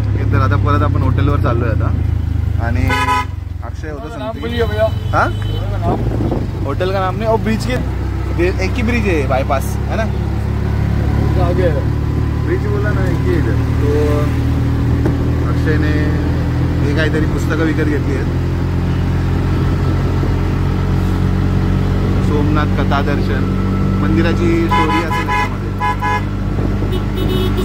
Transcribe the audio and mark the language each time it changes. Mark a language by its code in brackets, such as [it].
[mr] तर आता परत आपण हॉटेलवर चाललोय आता आणि अक्षय होता. [hi] हाँ, होटल का नाम नहीं, और ब्रिज के एक ही ब्रिज है, बाईपास है ना. ब्रिज बोला ना, एक ही है. [mr] तो अक्षयने हे काहीतरी पुस्तकं विकत घेतली आहेत. सोमनाथ कथा दर्शन, मंदिराची स्टोरी असेल त्याच्यामध्ये.